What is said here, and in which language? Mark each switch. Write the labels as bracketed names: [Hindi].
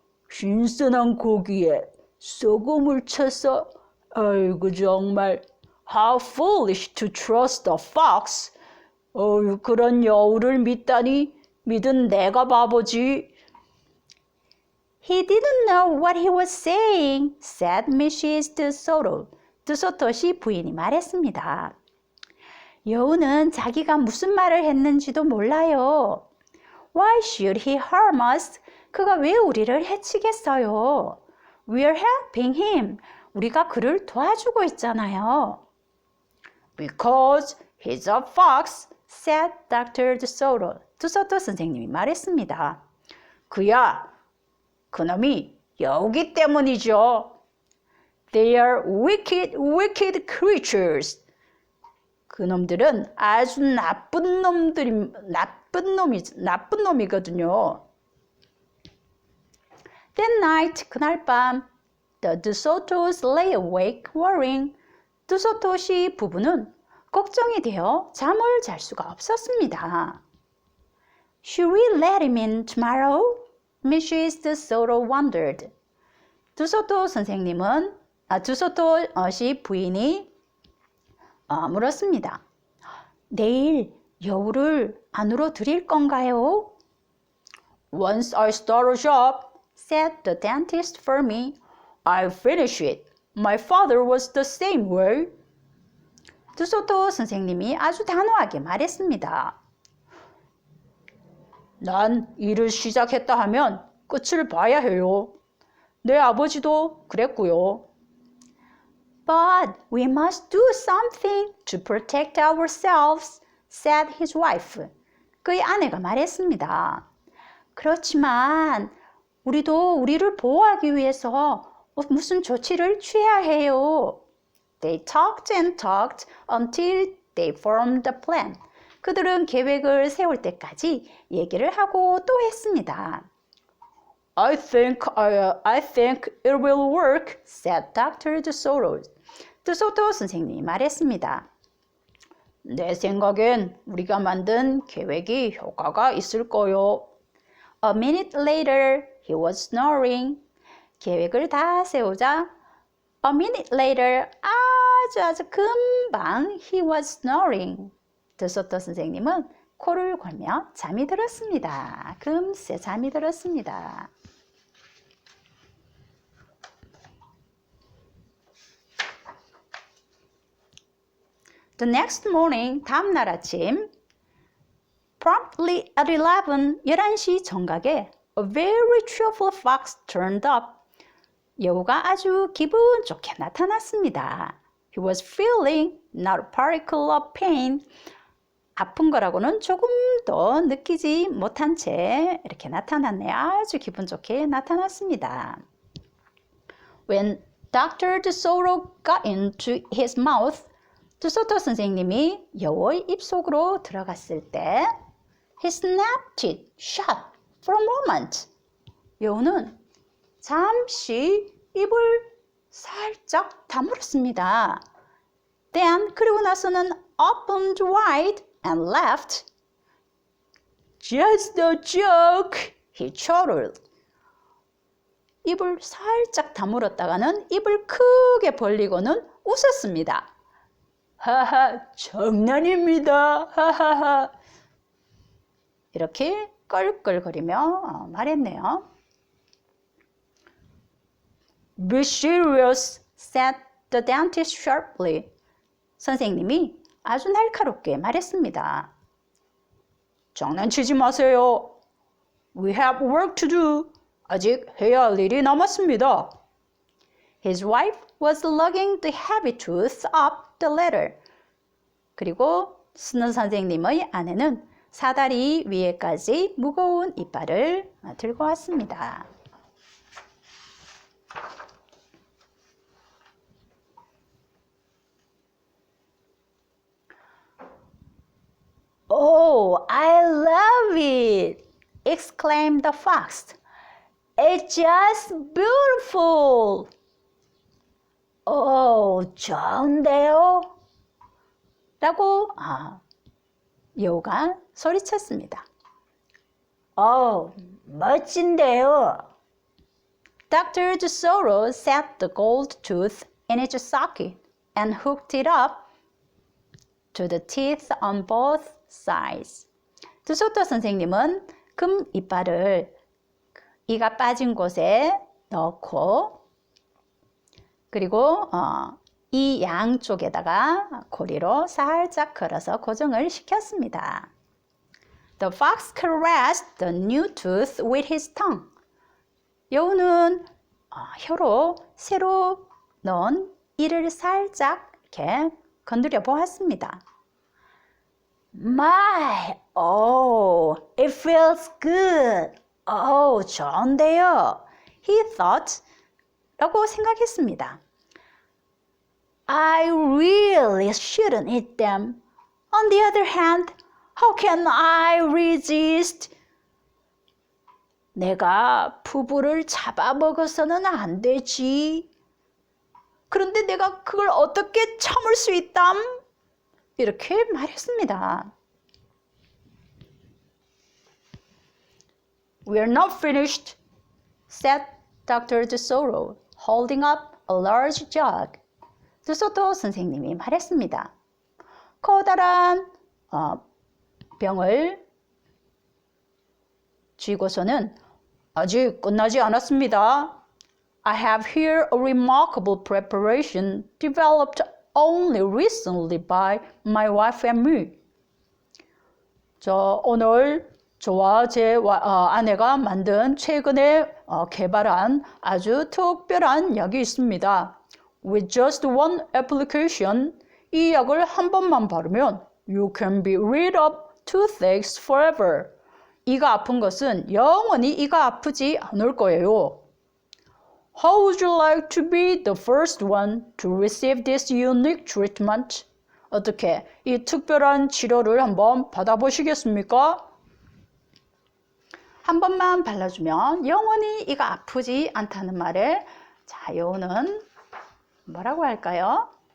[Korean] 신선한 고기에 소금을 쳐서 아이고 정말 [English] How foolish to trust a fox. [Korean] 그런 여우를 믿다니 믿은 내가 바보지. [English] He didn't know what he was saying, said Mrs. DeSoto. [Korean] DeSoto 씨 부인이 말했습니다. 여우는 자기가 무슨 말을 했는지도 몰라요. [English] Why should he harm us? [Korean] 그가 왜 우리를 해치겠어요? [English] We're helping him. [Korean] 우리가 그를 도와주고 있잖아요. [English] Because he's a fox, said Dr. DeSoto. [Korean] DeSoto 선생님이 말했습니다. 그놈이 여우기 때문이죠. [English] They are wicked, wicked creatures. [Korean] 그놈들은 아주 나쁜 놈이거든요. [English] That night, [Korean] 그날 밤, [English] the DeSotos lay awake worrying. [Korean] DeSoto 씨 부부는 걱정이 되어 잠을 잘 수가 없었습니다. [English] Should we let him in tomorrow? Mrs. DeSoto wondered. [Korean] DeSoto 선생님은, DeSoto 씨 부인이 물었습니다. 내일 여우를 안으로 들일 건가요? [English] Once I start a shop, said the dentist for me, I'll finish it. My father was the same way. [Korean] DeSoto 선생님이 아주 단호하게 말했습니다. 난 일을 시작했다 하면 끝을 봐야 해요. 내 아버지도 그랬고요. [English] But we must do something to protect ourselves, said his wife. [Korean] 그의 아내가 말했습니다. 그렇지만 우리도 우리를 보호하기 위해서 무슨 조치를 취해야 해요. [English] They talked and talked until they formed a plan. [Korean] 그들은 계획을 세울 때까지 얘기를 하고 또 했습니다. [English] I think it will work, said Dr. DeSoto. [Korean] 드소토 선생님이 말했습니다. 내 생각엔 우리가 만든 계획이 효과가 있을 거요. [English] A minute later, he was snoring. [Korean] 계획을 다 세우자 [English] A minute later, [Korean] 아주 금방 [English] he was snoring. [Korean] 드소토 선생님은 코를 골며 잠이 들었습니다. 금세 잠이 들었습니다. [English] The next morning, [Korean] 다음날 아침, [English] promptly at [Korean] 11시 정각에 [English] a very cheerful fox turned up. [Korean] 여우가 아주 기분 좋게 나타났습니다. [English] He was feeling not a particle of pain. [Korean] 아픈 거라고는 조금도 느끼지 못한 채 이렇게 나타났네요. 아주 기분 좋게 나타났습니다. [English] When Dr. DeSoto got into his mouth, [Korean] 드소토 선생님이 여우의 입속으로 들어갔을 때 [English] He snapped it shut for a moment. [Korean] 여우는 잠시 입을 살짝 다물었습니다. [English] Then [Korean] 그리고 나서는 [English] opened wide and laughed. Just a joke, he chortled. [Korean] 입을 살짝 다물었다가는 입을 크게 벌리고는 웃었습니다. 하하, 장난입니다. 하하하. 이렇게 껄껄거리며 말했네요. [English] Be serious, said the dentist sharply. [Korean] 선생님이 아주 날카롭게 말했습니다. 장난치지 마세요. [English] We have work to do. [Korean] 아직 해야 할 일이 남았습니다. [English] His wife was lugging the heavy tooth up the ladder. [Korean] 그리고 스는 선생님의 아내는 사다리 위에까지 무거운 이빨을 들고 왔습니다. [English] Oh, I love it! exclaimed the fox. It's just beautiful! [Korean] 좋은데요? 라고 여우가 소리쳤습니다. 멋진데요? Dr. [English] DeSoto set the gold tooth in its socket and hooked it up to the teeth on both sides. [Korean] 드소토 선생님은 금 이빨을 이가 빠진 곳에 넣고 그리고 이 양쪽에다가 고리로 살짝 걸어서 고정을 시켰습니다. [English] The fox caressed the new tooth with his tongue. [Korean] 여우는 혀로 새로 넣은 이를 살짝 이렇게 건드려 보았습니다. [English] My, it feels good. [Korean] 좋은데요. [English] He thought, [Korean] 라고 생각했습니다. [English] I really shouldn't eat them. On the other hand, how can I resist? [Korean] 내가 푸부를 잡아먹어서는 안 되지. 그런데 내가 그걸 어떻게 참을 수 있담? 이렇게 말했습니다. [English] We're not finished, said Dr. DeSoto, holding up a large jug. [Korean] 드소토 선생님이 말했습니다. 커다란 병을 쥐고서는 아직 끝나지 않았습니다. [English] I have here a remarkable preparation developed only recently by my wife and me. [Korean] 오늘 저와 제 아내가 만든 최근에 개발한 아주 특별한 약이 있습니다. [English] With just one application, [Korean] 이 약을 한 번만 바르면 [English] You can be rid of toothaches forever. [Korean] 이가 아픈 것은 영원히 이가 아프지 않을 거예요. [English] How would you like to be the first one to receive this unique treatment? [Korean] 어떻게 이 특별한 치료를 한번 받아보시겠습니까? 한 번만 발라주면 영원히 이가 아프지 않다는 말을 자, 요는 뭐라고 할까요?